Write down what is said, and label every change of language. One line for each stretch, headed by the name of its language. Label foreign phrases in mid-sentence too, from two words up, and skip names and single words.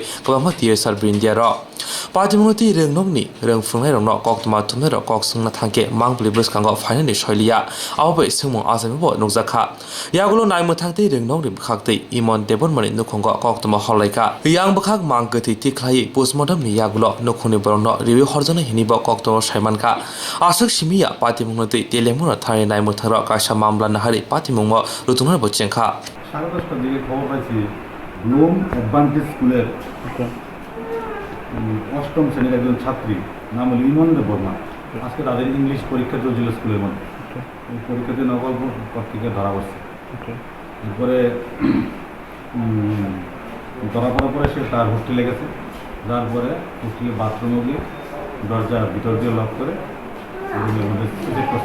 Kok Borok: Kabama Tiesar Brindiaro Patimungti Rungnogni Rungfungnai Rongno Koktwma Tumero Koksungna Thangke Mangbli Briskango Finally Shoilia Ababai Sumung Azamibo Nukzaka Yagulo Naimutangti Rungnogni Bkhakti Imon Debormani Nukongo Koktwma Holaika Yang Bkhak Mangkati Tiklai Postmortem ni Yagulo Nukuni Borno Review Horjana Hinibo Koktwma Shaimanka Asuk Shimia Patimungti Telemura Thani Naimutharo Kasha Mamla Nahari Patimungo Rutungar Bochenka
Bangla: সাড়ে 10টার দিকে খবর পাইছি ব্লুম অ্যাডভান্টেজ স্কুলের অষ্টম শ্রেণীর একজন ছাত্রী নাম হল ইমন দেববর্মা আজকে তাদের ইংলিশ পরীক্ষা চলছিল স্কুলের মধ্যে এই পরীক্ষাতে নকল পত্রিকা ধরা পড়ছে এরপরে ধরা পড়ার পরে সে তার হোস্টেলে গেছে যাওয়ার পরে হোস্টেলে বাথরুমে গিয়ে দরজা ভিতর দিয়ে লক করে রুমের মধ্যে সুইচ করছে